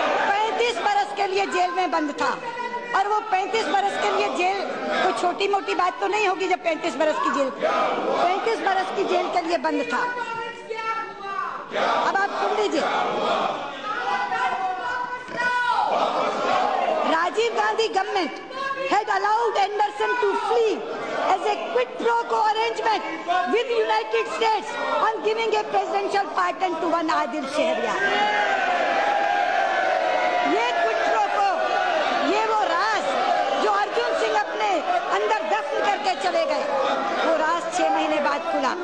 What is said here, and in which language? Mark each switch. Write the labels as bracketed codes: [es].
[hi] 35 बरस के लिए जेल में बंद था। और वो 35 बरस के लिए जेल कोई छोटी मोटी बात तो नहीं होगी जब 35 बरस की जेल, 35 बरस की जेल के लिए बंद था। अब आप सुन लीजिए, [en] Rajiv Gandhi government had allowed Anderson to flee as a quid pro quo arrangement with United States on giving a presidential pardon to one Adil Shehryar. [hi] ये quid pro quo, ये वो राज जो अर्जुन सिंह अपने अंदर दफन करके चले गए, वो राज 6 महीने बाद खुला।